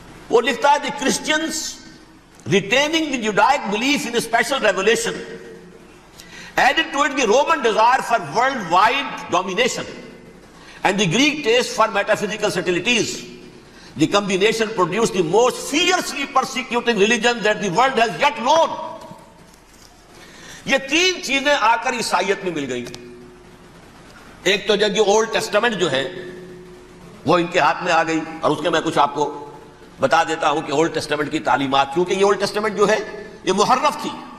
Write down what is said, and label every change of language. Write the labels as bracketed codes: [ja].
[ur] وہ لکھتا ہے [en] The Christians retaining the Judaic belief in a special revelation added to it the Roman desire for worldwide domination and the Greek taste for metaphysical subtleties. The combination produced the most fiercely persecuting religion that the world has yet known. [ur] یہ 3 چیزیں آ کر عیسائیت میں مل گئی۔ ایک تو جب یہ اولڈ ٹیسٹمنٹ جو ہے وہ ان کے ہاتھ میں آ گئی، اور اس کے میں کچھ آپ کو بتا دیتا ہوں کہ اولڈ ٹیسٹمنٹ کی تعلیمات، کیونکہ یہ اولڈ ٹیسٹمنٹ جو ہے یہ محرف تھی،